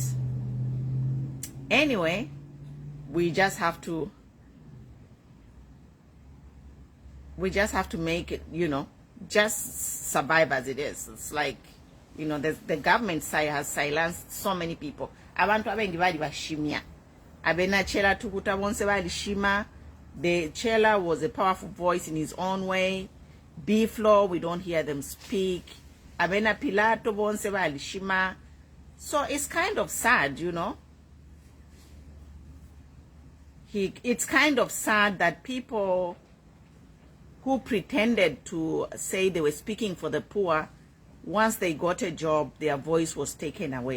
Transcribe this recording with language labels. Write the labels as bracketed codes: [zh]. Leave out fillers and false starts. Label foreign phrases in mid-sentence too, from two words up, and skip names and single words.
[en] Anyway, we just have to make it, you know, just survive as it is. It's like, you know, the government side has silenced so many people. [bem] Abantu abengi bali bashimya. Abena Chela tukuta bonse bali shima. [en] The Chela was a powerful voice in his own way. B-Flow, we don't hear them speak. [bem] Abena Pilato bonse bali shima. [en] So it's kind of sad, you know. It's kind of sad that people who pretended to say they were speaking for the poor, once they got a job, their voice was taken away.